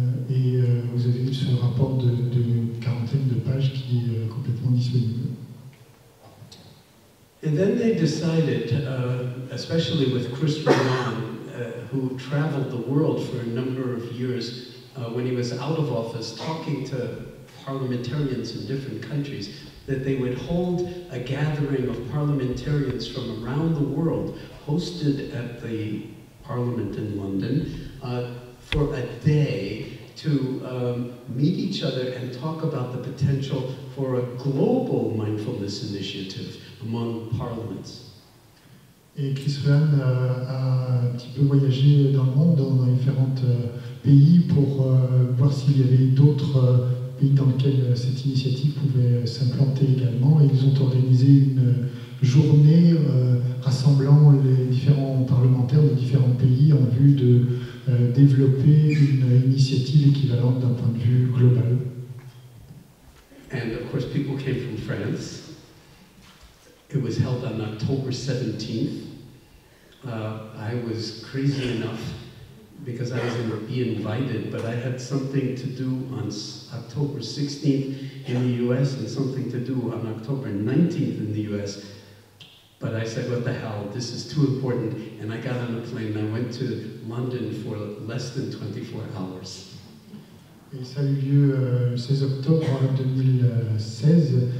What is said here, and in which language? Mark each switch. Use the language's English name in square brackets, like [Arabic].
[French] Et vous avez ce rapport de quarantaine de pages qui est complètement disponible. [English] And then they decided, especially with Chris Ruan, who traveled the world for a number of years when he was out of office talking to parliamentarians in different countries, that they would hold a gathering of parliamentarians from around the world, hosted at the Parliament in London, for a day to meet each other and talk about the potential for a global mindfulness initiative among parliaments. [French] Et Chris Ryan a un petit peu voyagé dans le monde, dans différents pays, pour voir s'il y avait d'autres pays dans lesquels cette initiative pouvait s'implanter également. Et ils ont organisé une journée rassemblant les différents parlementaires de différents pays en vue de développer une initiative équivalente d'un point de vue global. [English] And of course, people came from France. It was held on October 17th. I was crazy enough, because I was going to be invited, but I had something to do on October 16th in the US and something to do on October 19th in the US. But I said, what the hell, this is too important. And I got on a plane and I went to London for less than 24 hours. [French] Et ça a eu lieu le 16 octobre 2016.